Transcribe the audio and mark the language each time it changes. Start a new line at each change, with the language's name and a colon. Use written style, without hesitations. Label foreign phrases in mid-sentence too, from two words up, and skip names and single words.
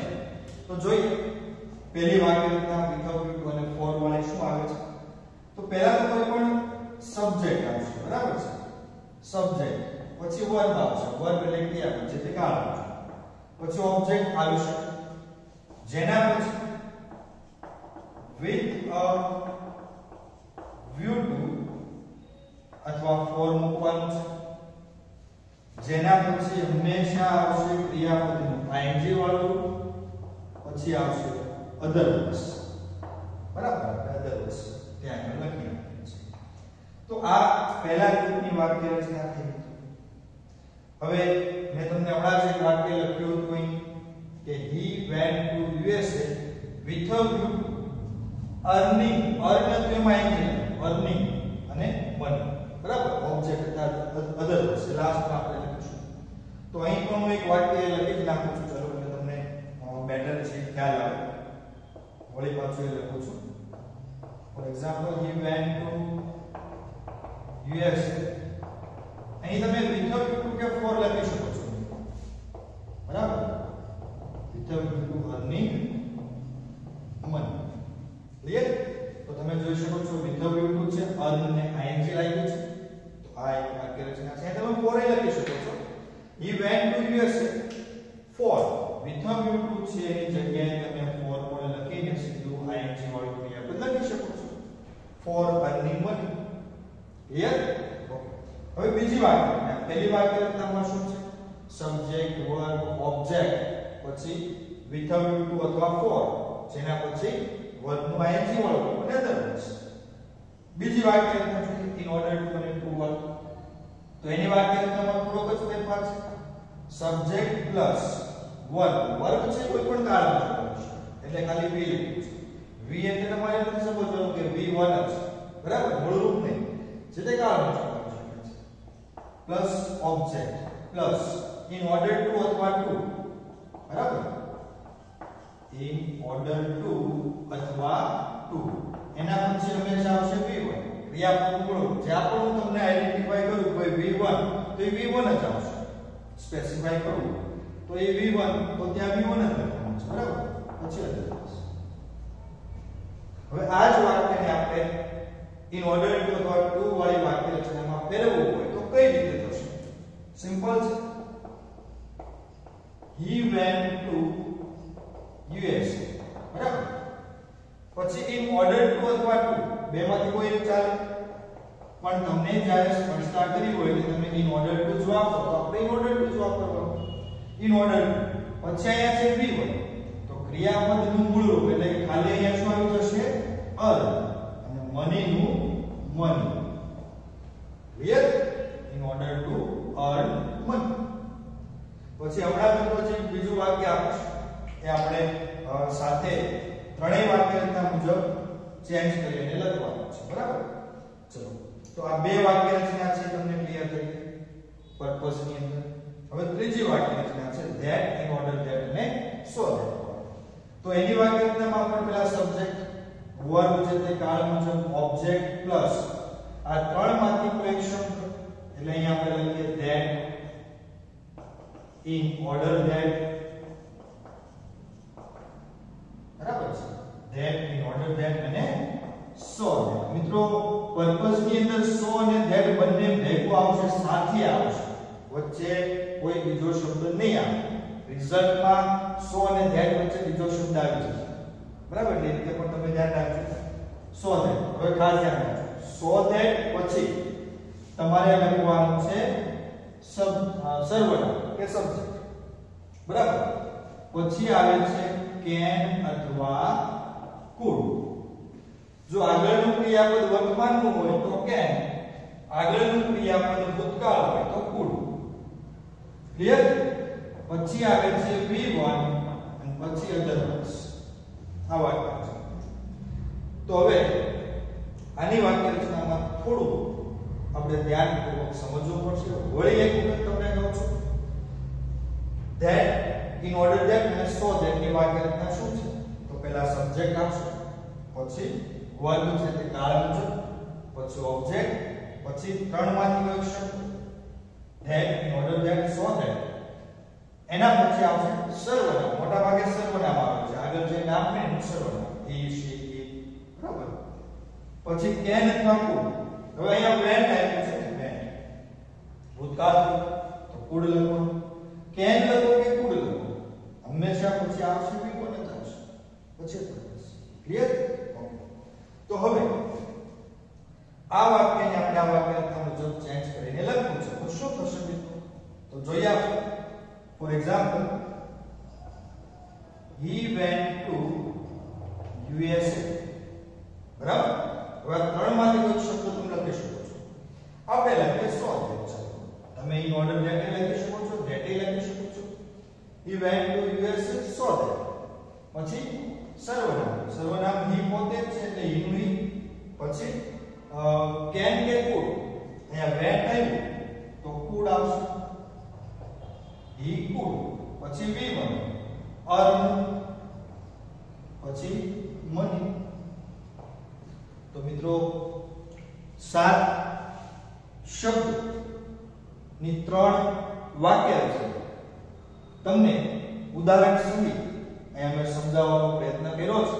Gujarati: તો જોઈએ પહેલી વાક્ય રચના
English: with a view
Gujarati: અને ફોર વાળી શું આવે છે. તો પહેલા તો કોઈ પણ સબ્જેક્ટ આવશે, બરાબર છે. સબ્જેક્ટ, પછી વર્બ આવશે, વર્બ એટલે ક્રિયા છે તે કાળ આવશે, પછી ઓબ્જેક્ટ આવશે જેના પછી
English: with a view to
Gujarati: અથવા for મૂકવાનું છે, જેના પછી હંમેશા આવશે ક્રિયાપદનું ing વાળું, પછી આવશે otherwise, બરાબર. otherwise ત્યાં આગળ લખી નાખીએ છીએ. તો આ પહેલા ગ્રુપની વાક્ય રચના થઈ. હવે મેં તમને હમણાં જ એક વાક્ય લખ્યું હતું અહીં કે
English: he went to USA with a view to earning, earn
Gujarati: તો એમાં earning અને money, બરાબર. ઓબ્જેક્ટ હતા otherwise લાસ્ટમાં આપણે લખીશું. તો અહીં પણ હું એક વાક્ય લખી જ નાખું છું. ચલો એટલે તમને બેટર છે ખ્યાલ આવે. વળી પાછું એ લખું છું.
English: For example, he went to USA.
Gujarati: અહીં તમે
English: with a view to
Gujarati: કે for લખી શકો છો, બરાબર.
English: with a view to earning money.
Gujarati: ક્લિયર? તો તમે જોઈ શકો છો
English: with a view to
Gujarati: છે, earn ને ing લાગ્યું છે. તો આ એક વાક્ય રચના છે. તમે for એ લખી શકો છો.
English: he went to USA for, with a view to
Gujarati: છે એની જગ્યાએ તમે for પણ લખીને સીધું ing વાળું ક્રિયાપદ લખી શકો છો.
English: for earning money.
Gujarati: ક્લિયર? ઓકે. હવે બીજી વાક્ય, પહેલી વાક્ય રચનામાં શું છે?
English: subject, verb, object,
Gujarati: પછી
English: with a view to
Gujarati: અથવા for, જેના પછી વર્બનું ing વાળું અને otherwise. બીજી વાક્ય રચના છે
English: in order to
Gujarati: અને
English: to work.
Gujarati: તો એની વાક્ય રચનામાં થોડોક જ ફેરફાર છે.
English: subject plus verb, verb
Gujarati: છે કોઈ પણ કાળમાં કરવું છે એટલે ખાલી v લખવું છે. v એટલે તમારે નથી સમજવાનું કે v1 જ, બરાબર. મૂળ રૂપ નહીં, જે તે કાળમાં કરવું છે.
English: plus object plus in order to
Gujarati: અથવા to, બરાબર.
English: in order to અથવા to,
Gujarati: એના પછી હંમેશા આવશે v1 ક્રિયાપદ મૂળ. જ્યાં પણ હું તમને આઈડેન્ટિફાઈ કરું કોઈ v1 તો એ v1 જ આવશે. સ્પેસિફાઈ કરું તો એ v1 તો ત્યાં v1 જ લખવાનું છે, બરાબર. પછી otherwise. હવે આ જ વાક્યને આપણે
English: in order to
Gujarati: અથવા to વાળી વાક્ય રચનામાં ફેરવવું હોય તો કઈ રીતે થશે? સિમ્પલ છે.
English: he went to USA,
Gujarati: બરાબર. પછી
English: in order to
Gujarati: અથવા to બેમાંથી કોઈ એક ચાલે, પણ તમને જ્યારે સ્પષ્ટતા કરી હોય કે તમે
English: in order to
Gujarati: જ વાપરો તો આપણે
English: in order to
Gujarati: જ વાપરવાનું.
English: in order to
Gujarati: પછી અહીંયા છે v1 તો ક્રિયાપદનું મૂળ રૂપ એટલે કે ખાલી અહીંયા શું આવી જશે? earn અને money નું money. ક્લિયર?
English: in order to earn money.
Gujarati: પછી હમણાં મિત્રો જે બીજું વાક્ય આપશે એ આપણે સાથે ત્રણેય વાક્ય રચના મુજબ ચેન્જ કરીને લખવાનું છે, બરાબર. ચલો, તો આ બે વાક્ય રચના છે તમને
English: clear purpose
Gujarati: ની અંદર. હવે ત્રીજી વાક્ય રચના છે
English: that in order that
Gujarati: અને
English: so that.
Gujarati: તો એની વાક્ય રચનામાં પણ પેલા
English: subject verb
Gujarati: છે તે કાળ મુજબ
English: object plus
Gujarati: આ ત્રણમાંથી કોઈ એક શબ્દ એટલે અહીંયા આપણે લખીએ
English: that in order that.
Gujarati: બરાબર છે
English: that in order that
Gujarati: અને
English: so that.
Gujarati: મિત્રો પર્પઝ ની અંદર so અને that બંને ભેગું આવશે, સાથે આવશે, વચ્ચે કોઈ બીજો શબ્દ નહીં આવે. રિઝલ્ટમાં so અને that વચ્ચે બીજો શબ્દ આવી જશે. બરાબર, એટલે રીતે પણ તમે ધ્યાન રાખજો.
English: so that
Gujarati: હવે ખાસ ધ્યાન રાખજો.
English: so that
Gujarati: પછી તમારે લખવાનું છે સર્વનામ કે સબ્જેક્ટ. બરાબર, પછી આવે છે can અથવા could. જો આગળનું ક્રિયાપદ વર્તમાનનું હોય તો can, આગળનું ક્રિયાપદ ભૂતકાળ હોય તો could. ક્લિયર? પછી આવે છે V1 અને પછી otherwise. આ વાક્ય છે. તો હવે આની વાક્ય રચનામાં થોડું આપણે ધ્યાનપૂર્વક સમજવું પડશે. વળી એક વખત તમને કહું છું
English: that in order that
Gujarati: અને
English: so that
Gujarati: ની વાક્ય રચના શું છે? તો પહેલા સબ્જેક્ટ આવશે, પછી વર્બ છે તે કાળ મુજબ, પછી ઓબ્જેક્ટ, પછી ત્રણમાંથી કોઈ શબ્દ
English: that in order that so that.
Gujarati: એના પછી આવશે સર્વનામ. મોટા ભાગે સર્વનામ આવે છે, આગળ જે નામ ને એનું સર્વનામ
English: he she it.
Gujarati: બરાબર, પછી can અથવા could. હવે અહીંયા when આપ્યું છે ને, when ભૂતકાળ તો could લખવાનું. can લખો કે could લખો, હંમેશા પછી આવશે V1 જ આવશે, પછી ક્લિયર. તો હવે આ વાક્યને આપણે આ વાક્ય મુજબ ચેન્જ કરીને લખવું છે. તો શું થશે મિત્રો? તો જોઈએ આપણે.
English: for example, he went to USA.
Gujarati: બરાબર, હવે ત્રણમાંથી કોઈ શબ્દ તમે લખી શકો છો. આપણે લખીએ
English: so that.
Gujarati: તમે
English: in order that
Gujarati: લખી શકો છો, that લખી શકો છો.
English: he went to USA so that.
Gujarati: પછી સર્વનામ. સર્વનામ he પોતે છે એટલે he નું he. પછી can કે could. અહીંયા when આવ્યું તો could આવશે,
English: he could.
Gujarati: પછી V1 earn, પછી money. તો મિત્રો 7 શબ્દ ની 3 વાક્ય છે. તમને ઉદાહરણ સહિત અહીંયા મેં સમજાવવાનો પ્રયત્ન કર્યો છે.